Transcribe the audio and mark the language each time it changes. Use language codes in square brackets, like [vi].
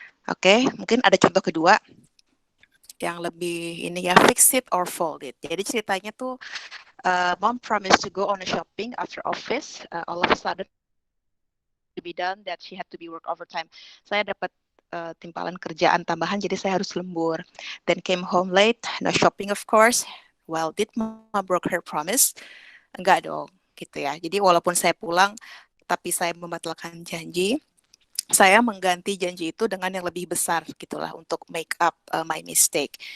[id] Oke, mungkin ada contoh kedua yang lebih ini ya, [en] fix it or fold it. [id] Jadi ceritanya tuh [en] mom promised to go on a shopping after office. All of a sudden be done that she had to be work overtime. [id] Saya dapat timpalan kerjaan tambahan, jadi saya harus lembur. [en] Then came home late, no shopping of course. Well, did Mama broke her promise? [id] Enggak dong, gitu ya. Jadi walaupun saya pulang, tapi saya membatalkan janji, saya mengganti janji itu dengan yang lebih besar gitulah untuk [en] make up my mistake.